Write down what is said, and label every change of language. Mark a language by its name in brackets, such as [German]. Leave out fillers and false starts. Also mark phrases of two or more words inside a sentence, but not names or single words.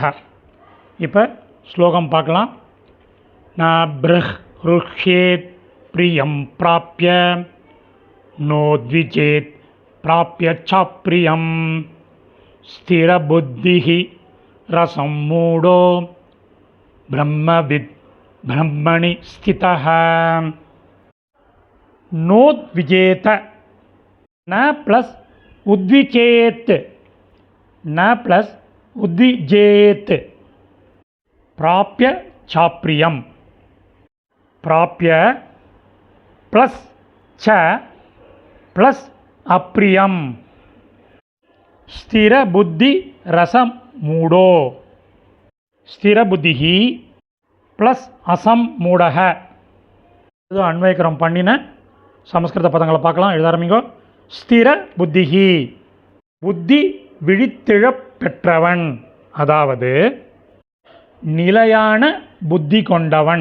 [Tamil] இப்போ ஸ்லோகம் பார்க்கலாம். [Sanskrit] न प्रहृष्येत् प्रियम् प्राप्य नोद्विजेत् प्राप्य चाप्रियम् स्थिरबुद्धिः रसम् मूढो ब्रह्मविद् ब्रह्मणि स्थितः. नोद्विजेत न प्लस उद्विचेत, न प्लस उद्विजेत. प्राप्य चाप्रियम, प्राप्य प्लस च प्लस अप्रियम. स्थिर बुद्धि रसम मूडो, स्थिर बुद्धिः प्लस असम् मूढः. [Tamil] இது அன்வயக்கரம் பண்ணின சமஸ்கிருத பதங்களை பார்க்கலாம். எழுத ஆரம்பிங்கோ. ஸ்திர புத்திஹி, புத்தி விழித்திழப் பெற்றவன், அதாவது நிலையான புத்தி கொண்டவன்.